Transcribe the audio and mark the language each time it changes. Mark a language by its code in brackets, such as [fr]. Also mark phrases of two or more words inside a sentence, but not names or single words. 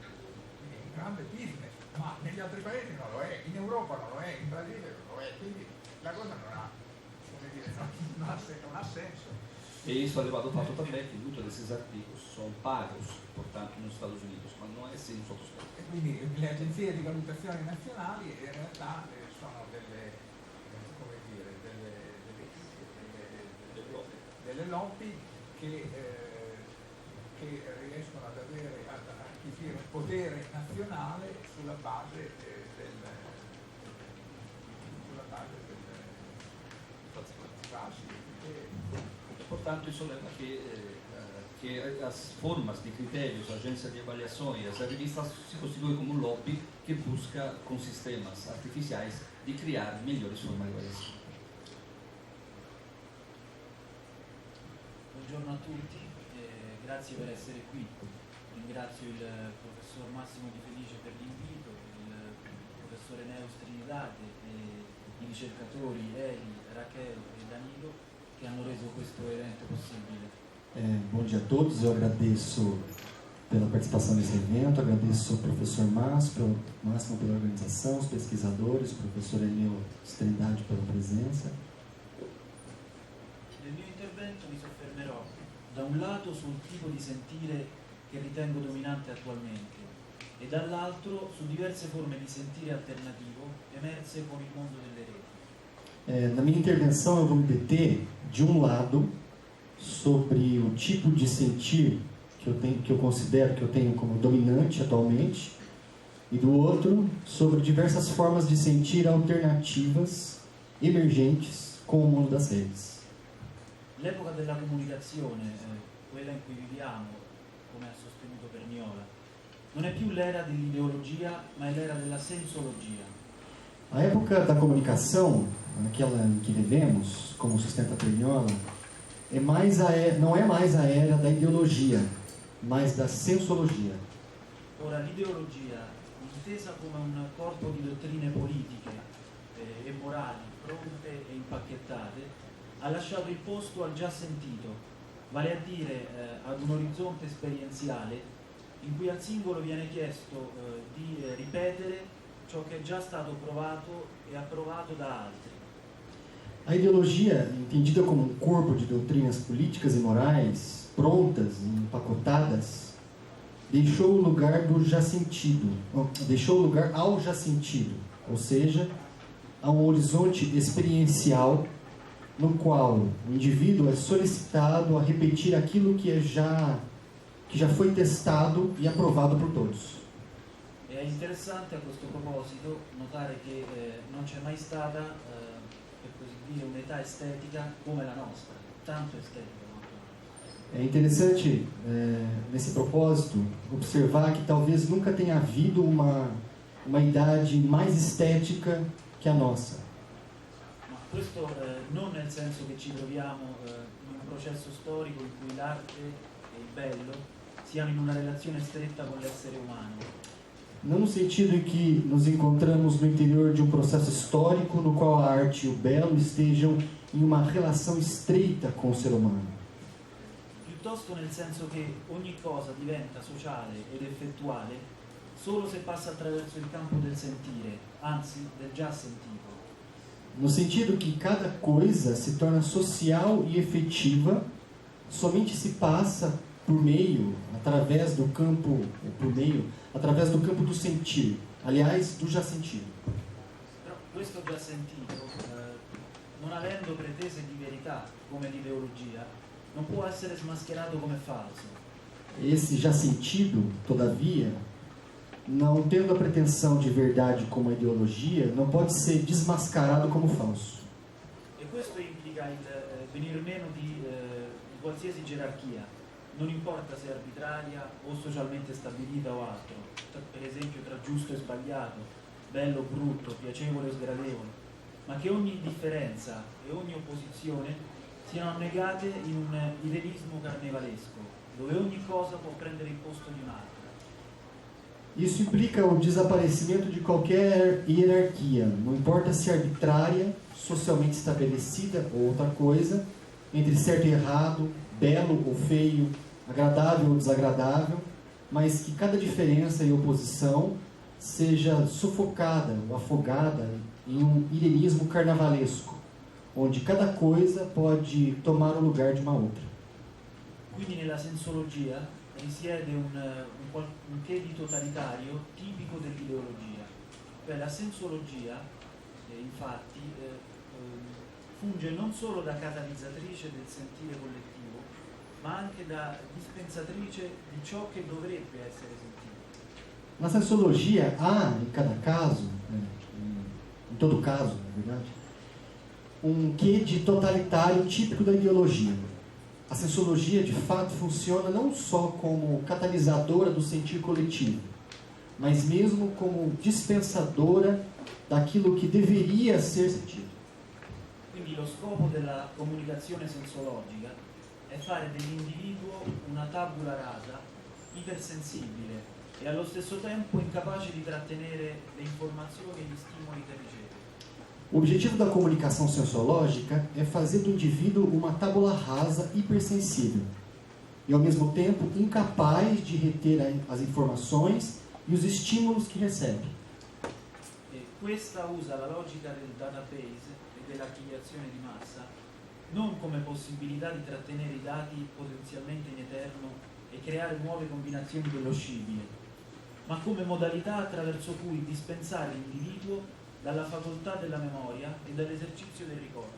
[it] Quindi è un grande business, ma negli altri paesi non lo è, in Europa non lo è, in Brasile non lo è, quindi la cosa non ha, come dire, non ha senso. [pt] E isso ha levado ao fato também que muitos desses artigos são pagos, portanto, nos Estados Unidos, [it] ma non è [pt] assim nos outros países. [it] E quindi le agenzie di valutazione nazionali in realtà sono delle lobby che riescono ad acquisire un potere nazionale sulla base del [pt] Portanto, isso leva que as formas de critérios, a agência de avaliação e as revistas se constituem como um lobby que busca, com sistemas artificiais, de criar melhores formas de avaliação. [it] Buongiorno a tutti, grazie per essere qui. Ringrazio il professor Massimo Di Felice per l'invito, il professore Neus Trinidade e i ricercatori Eli, Raquel e Danilo che hanno reso questo evento possibile. [pt] Bom dia a todos, eu agradeço pela participação nesse evento, agradeço ao professor Máximo pela organização, os pesquisadores, o professor Enel Trindade pela presença. [it] Nel mio intervento mi soffermerò da un lato sul tipo di sentire che ritengo dominante attualmente, e dall'altro su diverse forme di sentire alternativo emerse con il mondo delle reti. [pt] Na minha intervenção eu vou me deter, de um lado, sobre o tipo de sentir que eu considero que eu tenho como dominante atualmente, e do outro, sobre diversas formas de sentir alternativas, emergentes, com o mundo das redes. [it] L'epoca della comunicazione, quella in cui viviamo, come ha sostenuto Perniola, non è più l'era dell'ideologia, ma è l'era della sensologia. [pt] A época da comunicação, aquela em que vivemos, como sustenta Perniola, não é mais a era da ideologia, mas da sensologia. [it] Ora, l'ideologia, intesa come un corpo di dottrine politiche e morali pronte e impacchettate, ha lasciato il posto al già sentito, vale a dire ad un orizzonte esperienziale in cui al singolo viene chiesto di ripetere ciò che è già stato provato e approvato da altri. [pt] A ideologia, entendida como um corpo de doutrinas políticas e morais, prontas e empacotadas, deixou o lugar do já sentido, deixou o lugar ao já sentido, ou seja, a um horizonte experiencial no qual o indivíduo é solicitado a repetir aquilo que já foi testado e aprovado por todos. [it] È interessante a questo proposito notare che non c'è mai stata, per così dire, un'età estetica come la nostra, tanto estetica. [pt] É interessante, nesse propósito, observar que talvez nunca tenha havido uma idade mais estética que a nossa. [it] Ma questo non nel senso che ci troviamo in un processo storico in cui l'arte e il bello siano in una relazione stretta con l'essere umano. [pt] Não no sentido em que nos encontramos no interior de um processo histórico no qual a arte e o belo estejam em uma relação estreita com o ser humano. [it] Piuttosto nel senso che ogni cosa diventa sociale ed effettuale solo se passa attraverso il campo del sentire, anzi del già sentito. [pt] No sentido que cada coisa se torna social e efetiva somente se passa através do campo do sentir, aliás, do já sentido. [it] Però questo già sentito, non avendo pretese di verità come l'ideologia, non può essere smascherato come falso. [pt] Esse já sentido, todavia, não tendo a pretensão de verdade como a ideologia, não pode ser desmascarado como falso. [it] E questo implica il venir meno di qualsiasi gerarchia, non importa se arbitraria o socialmente stabilita o altro, per esempio tra giusto e sbagliato, bello o brutto, piacevole o sgradevole, ma che ogni differenza e ogni opposizione siano negate in un idealismo carnevalesco, dove ogni cosa può prendere il posto di un'altra. [pt] Isso implica o desaparecimento de qualquer hierarquia, não importa se arbitrária, socialmente estabelecida ou outra coisa, entre certo e errado, belo ou feio, agradável ou desagradável, mas que cada diferença e oposição seja sufocada ou afogada em um idealismo carnavalesco, onde cada coisa pode tomar o lugar de uma outra. [it] Quindi nella sensologia risiede un che di totalitario tipico dell'ideologia. Cioè la sensologia, infatti, funge non solo da catalizzatrice del sentire collettivo, ma anche da dispensatrice di ciò che dovrebbe essere sentito. [pt] Na sensologia há, em cada caso, em todo caso, na verdade, um quê de totalitário típico da ideologia. A sensologia, de fato, funciona não só como catalisadora do sentir coletivo, mas mesmo como dispensadora daquilo que deveria ser sentido. [it] Quindi lo scopo della comunicazione sensologica è fare dell'individuo una [la] tabula rasa, [it] ipersensibile e allo stesso tempo incapace di trattenere le informazioni e gli stimoli che riceve. [pt] O objetivo da comunicação sensológica é fazer do indivíduo uma tábula rasa hipersensível e, ao mesmo tempo, incapaz de reter as informações e os estímulos que recebe. [it] E questa usa la logica del database e dell'archiviazione di massa non come possibilità di trattenere i dati potenzialmente in eterno e creare nuove combinazioni dello scibile, ma come modalità attraverso cui dispensare l'individuo dalla facoltà della memoria e dall'esercizio del ricordo.